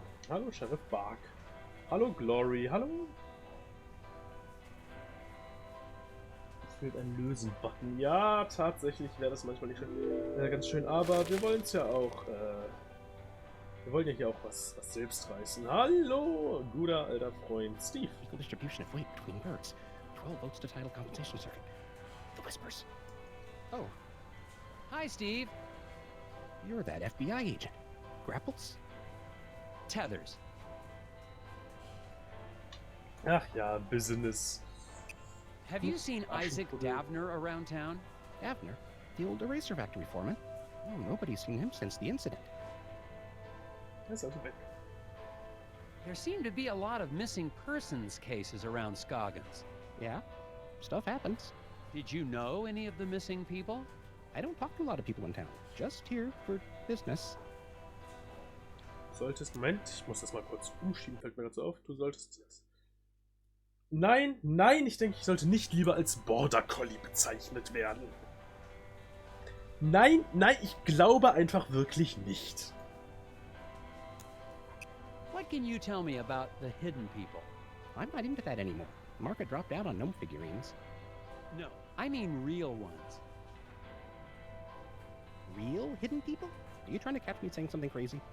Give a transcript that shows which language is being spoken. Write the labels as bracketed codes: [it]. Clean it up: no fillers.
[de] Hallo Sheriff Bark. Hallo Glory. Hallo. Es fehlt ein Lösen-Button. Ja, tatsächlich wäre das manchmal nicht ganz schön. Aber wir wollen es ja auch. Wir wollen ja hier auch was selbst reißen. Hallo, guter alter Freund Steve. [en] Equal distribution of weight between birds. 12 votes to title compensation circuit. The Whispers. Oh, Hi, Steve. you're that FBI agent. Grapples? Tethers. [de] Ach ja, Business. [en] Have you seen Isaac Davner around town? Davner? The old eraser factory foreman? Oh, nobody's seen him since the incident. [de] Er ist also weg. [en] There seem to be a lot of missing persons cases around Scoggins. Yeah, stuff happens. Did you know any of the missing people? I don't talk to a lot of people in town. Just here for business. [de] Solltest, Moment, ich muss das mal kurz umschieben, fällt mir dazu auf. Du solltest das. Nein, nein, ich denke, ich sollte nicht lieber als Border Collie bezeichnet werden. Nein, nein, ich glaube einfach wirklich nicht. [en] What can you tell me about the hidden people? I'm not into that anymore. Market dropped out on gnome figurines. No, I mean real ones. Real hidden people? Are you trying to catch me saying something crazy?